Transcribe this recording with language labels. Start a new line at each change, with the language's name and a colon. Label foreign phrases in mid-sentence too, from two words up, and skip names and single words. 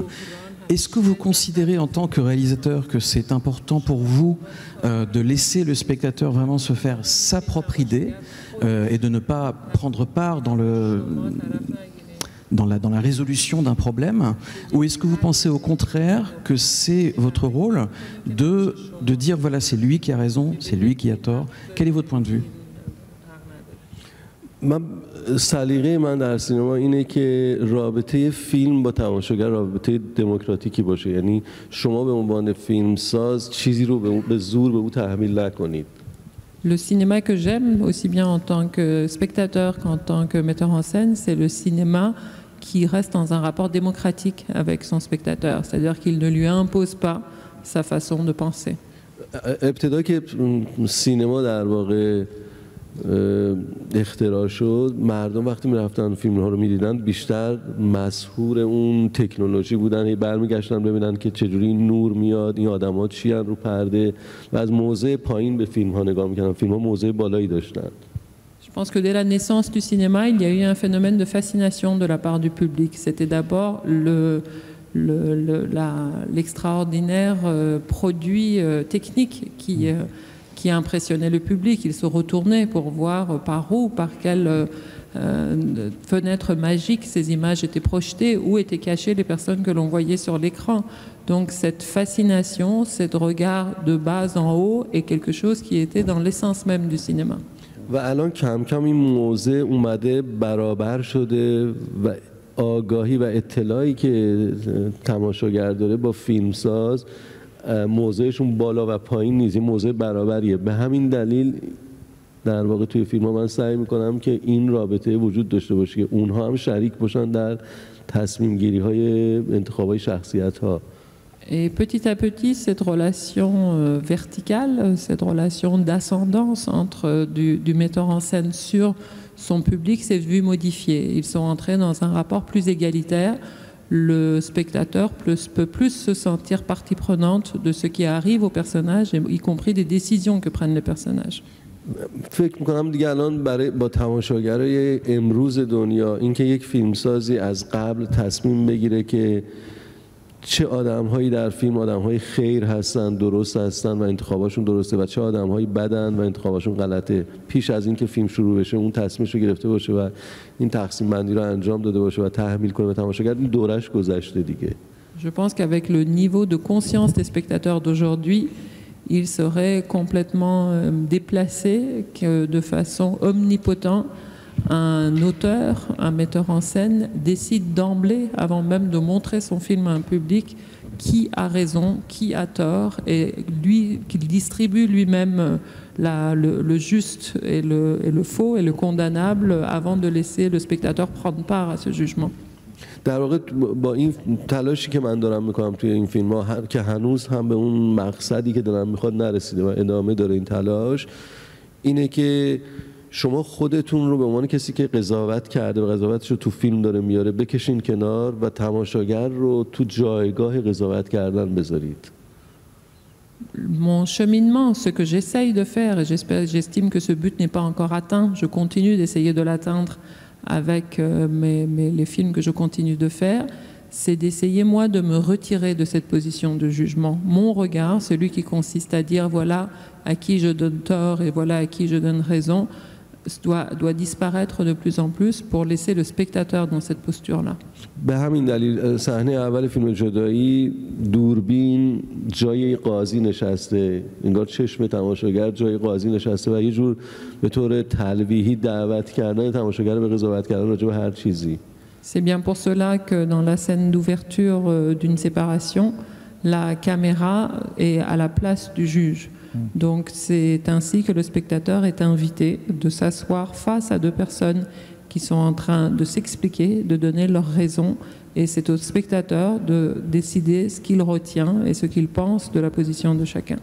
French: Est-ce que vous considérez en tant que réalisateur que c'est important pour vous de laisser le spectateur vraiment se faire sa propre idée et de ne pas prendre part dans la résolution d'un problème, ou est-ce que vous pensez au contraire que c'est votre rôle de dire voilà, c'est lui qui a raison, c'est lui qui a tort? Quel est votre point de vue?
Persian: سلیقه من در سینما اینه که رابطه فیلم با تماشاگر رابطه دموکراتیکی باشه، یعنی شما به عنوان فیلمساز چیزی رو به زور به او تحمیل نکنید.
French: Le cinéma que j'aime, aussi bien en tant que spectateur qu'en tant que metteur en scène, c'est le cinéma qui reste dans un rapport démocratique avec son spectateur, c'est-à-dire qu'il ne lui impose pas sa façon de penser.
Persian: ابتدا که سینما در واقع اختراع شد، مردم وقتی میرفتن فیلم ها رو میدیدن بیشتر مسحور اون تکنولوژی بودن، هی برمیگشتن ببینن که چجوری نور میاد، این آدما چی ان رو پرده، و از موضع پایین به فیلم ها نگاه میکنن. فیلم ها موضع بالایی داشتن.
French: Je pense que dès la naissance du cinéma, il y a eu un phénomène de fascination de la part du public. C'était d'abord l'extraordinaire produit technique qui impressionnait le public. Il se retournait pour voir par où, par quelle fenêtre magique ces images étaient projetées, où étaient cachées les personnes que l'on voyait sur l'écran. Donc cette fascination, ce regard de bas en haut est quelque chose qui était dans l'essence même du cinéma.
Persian: و الان کم کم این موضع اومده برابر شده و آگاهی و اطلاعی که تماشاگر داره با فیلمساز موضعشون بالا و پایین نیست، این موضع برابریه. به همین دلیل در واقع توی فیلم ها من سعی میکنم که این رابطه وجود داشته باشه که اونها هم شریک باشن در تصمیم گیری های انتخاب های شخصیت ها.
French: Et petit à petit, cette relation verticale, cette relation d'ascendance entre du metteur en scène sur son public s'est vue modifiée. Ils sont entrés dans un rapport plus égalitaire. Le spectateur peut plus se sentir partie prenante de ce qui arrive au personnage, y compris des décisions que prennent les personnages.
Persian: فکر میکنم دیگه الان برای با تماشاگرای امروز دنیا اینکه یک فیلمسازی از قبل تصمیم بگیره که چه آدم‌هایی در فیلم آدم‌های خیر هستن، درست هستن و انتخاباشون درسته و چه آدم‌هایی بدن و انتخاباشون غلطه. پیش از اینکه فیلم شروع بشه اون تصمیمش رو گرفته باشه و این تقسیم بندی رو انجام داده باشه و تحمیل کنه به تماشاگر، این دورش گذشته دیگه.
French: Je pense qu'avec le niveau de conscience des spectateurs d'aujourd'hui, il serait complètement déplacé que de façon omnipotente, un auteur, un metteur en scène décide d'emblée, avant même de montrer son film à un public, qui a raison, qui a tort, et lui, qu'il distribue lui-même le juste et le faux et le condamnable avant de laisser le spectateur prendre part à ce jugement.
Persian: در واقع با این تلاشی که من دارم میکنم توی این فیلم ها که هنوز هم به اون مقصدی که دلم میخواد نرسیده و ادامه داره این تلاش، اینه که شما خودتون رو به عنوان کسی که قضاوت کرده و قضاوتش رو تو فیلم داره میاره بکشین کنار و تماشاگر رو تو جایگاه قضاوت کردن بذارید.
French: Mon cheminement, ce que j'essaye de faire, et j'estime que ce but n'est pas encore atteint, je continue d'essayer de l'atteindre avec les films que je continue de faire, c'est d'essayer moi de me retirer de cette position de jugement. Mon regard, celui qui consiste à dire voilà à qui je donne tort et voilà à qui je donne raison, doit disparaître de plus en plus pour laisser le spectateur dans cette posture-là.
Persian: به همین دلیل صحنه اول فیلم جدایی دوربین جای قاضی نشسته، انگار چشم تماشاگر جای قاضی نشسته و یه جور به طور تلویحی دعوت کردن تماشاگر به قضاوت کردن راجع به هر چیزی.
French: C'est bien pour cela que dans la scène d'ouverture d'une séparation, la caméra est à la place du juge. Donc c'est ainsi que le spectateur est invité de s'asseoir face à deux personnes qui sont en train de s'expliquer, de donner leurs raisons, et c'est au spectateur de décider ce qu'il retient et ce qu'il pense de la position de chacun.